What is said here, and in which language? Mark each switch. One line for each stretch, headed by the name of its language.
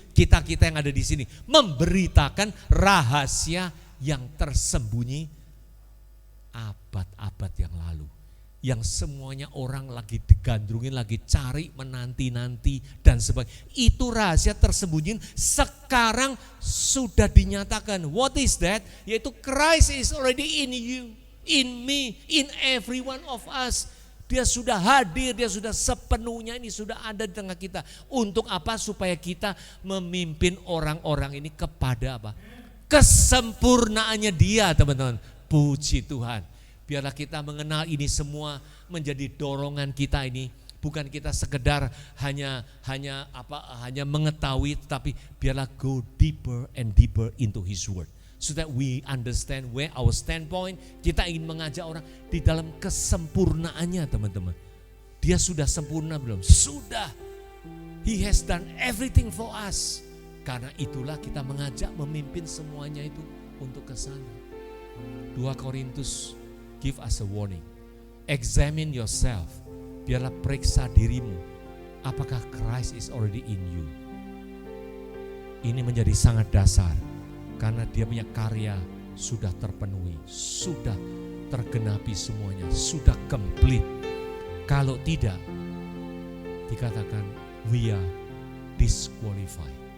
Indonesian: Kita yang ada di sini memberitakan rahasia yang tersembunyi abad-abad yang lalu. Yang semuanya orang lagi digandrungin, lagi cari, menanti-nanti dan sebagainya. Itu rahasia tersembunyi sekarang sudah dinyatakan.
English: What is that? Yaitu Christ is already in you, in me, in every one of us.
Indonesian: Dia sudah hadir, dia sudah sepenuhnya ini sudah ada di tengah kita. Untuk apa? Supaya kita memimpin orang-orang ini kepada apa? Kesempurnaannya Dia, teman-teman. Puji Tuhan. Biarlah kita mengenal ini semua menjadi dorongan kita ini. Bukan kita sekedar hanya mengetahui, tetapi biarlah
English: go deeper and deeper into His Word. So that we understand where our standpoint.
Indonesian: Kita ingin mengajak orang di dalam kesempurnaannya, teman-teman. Dia sudah sempurna belum? Sudah.
English: He has done everything for us.
Indonesian: Karena itulah kita mengajak memimpin semuanya itu untuk ke sana.
English: 2 Korintus give us a warning. Examine yourself.
Indonesian: Biarlah periksa dirimu.
English: Apakah Christ is already in you?
Indonesian: Ini menjadi sangat dasar. Karena Dia punya karya sudah terpenuhi, sudah tergenapi semuanya, sudah komplit. Kalau tidak, dikatakan
English: we are disqualified.